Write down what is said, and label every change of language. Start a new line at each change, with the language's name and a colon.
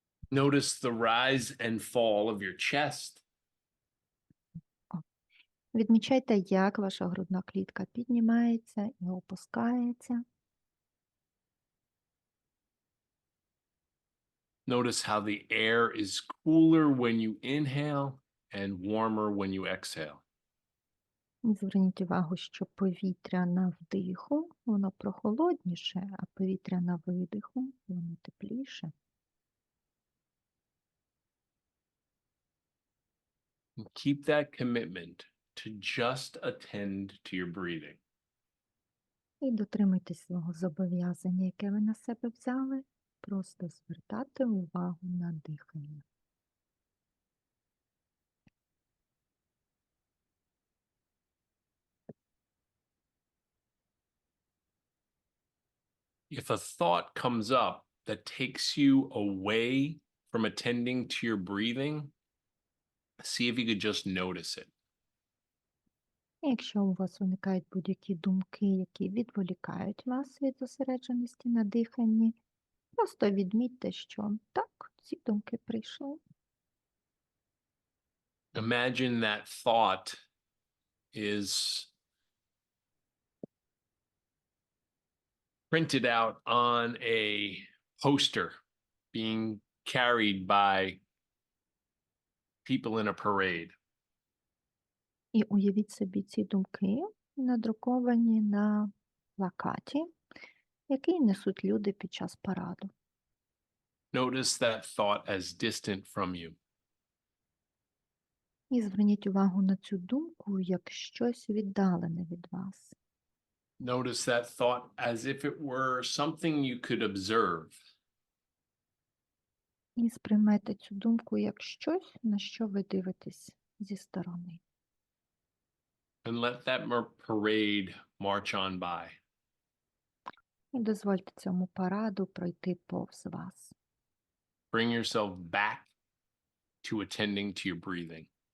English: Notice the rise and fall of your chest.
Ukrainian: Відмічайте, як ваша грудна клітка піднімається і опускається.
English: Notice how the air is cooler when you inhale and warmer when you exhale.
Ukrainian: Зверніть увагу, що повітря на вдиху, воно прохолодніше, а повітря на видиху, воно тепліше.
English: And keep that commitment to just attend to your breathing.
Ukrainian: І дотримуйтесь свого зобов'язання, яке ви на себе взяли, просто звертати увагу на дихання.
English: If a thought comes up that takes you away from attending to your breathing, see if you could just notice it.
Ukrainian: І якщо у вас виникають будь-які думки, які відволікають вас від зосередженості на диханні, просто відмітьте, що так, ці думки прийшли.
English: Imagine that thought is printed out on a poster being carried by people in a parade.
Ukrainian: І уявіть собі ці думки, надруковані на плакаті, який несуть люди під час параду.
English: Notice that thought as distant from you.
Ukrainian: І зверніть увагу на цю думку як щось віддалене від вас.
English: Notice that thought as if it were something you could observe.
Ukrainian: І сприймайте цю думку як щось, на що ви дивитесь зі сторони.
English: And let that parade march on by.
Ukrainian: І дозвольте цьому параду пройти повз вас.
English: Bring yourself back to attending to your breathing.